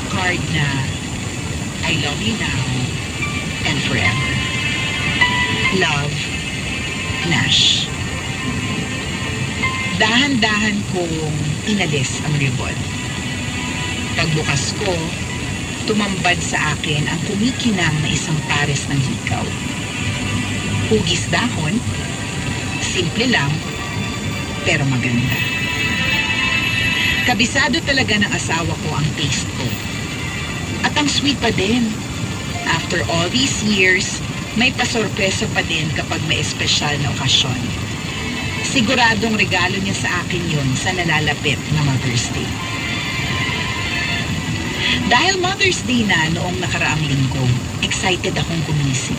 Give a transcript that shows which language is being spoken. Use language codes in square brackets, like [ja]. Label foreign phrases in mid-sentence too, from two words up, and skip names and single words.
[en] card na I love you now and forever. Love, Nash. [tl] Dahan-dahan kong inalis ang ribbon. Pagbukas ko, tumambad sa akin ang kumikinang na isang pares ng hikaw. Hugis dahon, simple lang, pero maganda. Kabisado talaga ng asawa ko ang taste ko. At ang sweet pa din. [en] After all these years, [tl] may pasorpresa pa din kapag may espesyal na okasyon. Siguradong regalo niya sa akin yun sa nalalapit na Mother's Day. Dahil Mother's Day na noong nakaraang linggo, excited akong gumising.